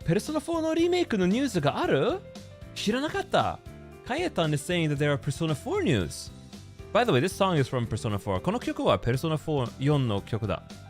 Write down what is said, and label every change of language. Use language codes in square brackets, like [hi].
[ja] ペルソナ4のリメイクのニュースがある？知らなかった。 [en] Kayetan is saying that there are Persona 4 news. By the way, this song is from Persona 4. [ja] この曲は Persona 4の曲だ。